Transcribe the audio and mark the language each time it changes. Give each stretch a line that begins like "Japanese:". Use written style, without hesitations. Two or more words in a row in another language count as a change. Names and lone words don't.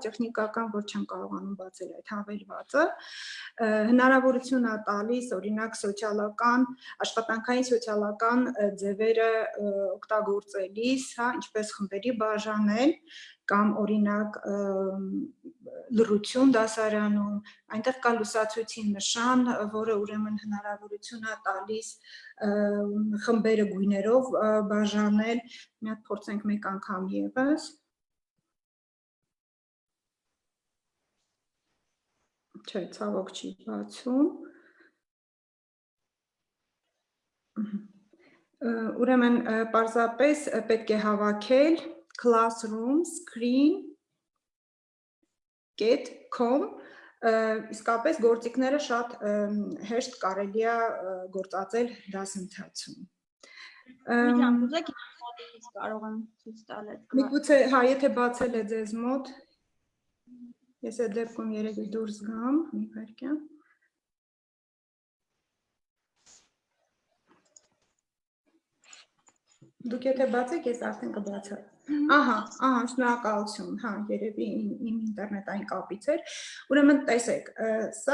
Armenian: տեխնիկական, որ չեմ կարողանում բացել այդ հավելվածը, հնարավորություն է տալիս օրինակ սոցիալական, աշխատանքային սոցիալական ձևերը օգտագործելիս, հա, ինչպես խմբերի բաժանել, կամ օրինակ լռություն դասարանում, այնտեղ կա լուսացույցի նշան, որը ուրեմն հնարավորություն է տալիս խմբերը գույներով բաժանել, մի հատ փորձենք մեկ անգամ ևս։ Չէ, ցավոք չի բացում։ Ուրեմն պարզապես պետք է հավաքել classroom screen.com, իսկապես գործիքները շատ հեշտ կարելի է գործածել դասընթացում։ Ուզեք ինքնատիպից կարող եմ ցույց տալ այդ։ Միգուցե, հա, եթե բացել է ձեզ մոտ, ես այդ դեպքում երևի դուրս գամ, մի վայրկյան։ Դուք եթե բացեք, ես արդեն կբացեմ։ Ահա, շնորհակալություն, հա, երևի իմ ինտերնետային կապից էր։ Ուրեմն տեսեք, սա